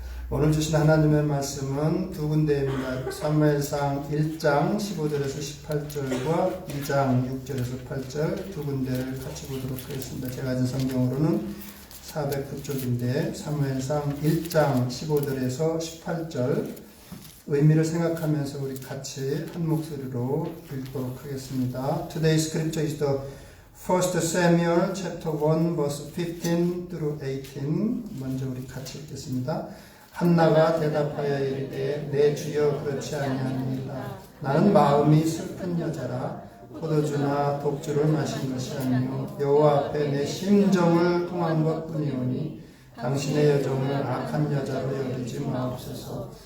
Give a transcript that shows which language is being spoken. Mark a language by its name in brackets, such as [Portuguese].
[Korean] 오늘 주신 하나님의 말씀은 두 군데입니다. 사무엘상 1장 15절에서 18절과 2장 6절에서 8절 두 군데를 같이 보도록 하겠습니다. 제가 가진 성경으로는 409쪽인데 사무엘상 1장 15절에서 18절 의미를 생각하면서 우리 같이 한 목소리로 읽도록 하겠습니다. [English] Today's scripture is the 1 Samuel chapter 1 verse 15 through 18. [Korean] 먼저 우리 같이 읽겠습니다. 한나가 대답하여 이르되 내 주여 그렇지 아니하니이다. 나는 마음이 슬픈 여자라 포도주나 독주를 마신 것이 아니요 여호와 앞에 내 심정을 통한 것뿐이오니 당신의 여종을 악한 여자로 여기지 마옵소서.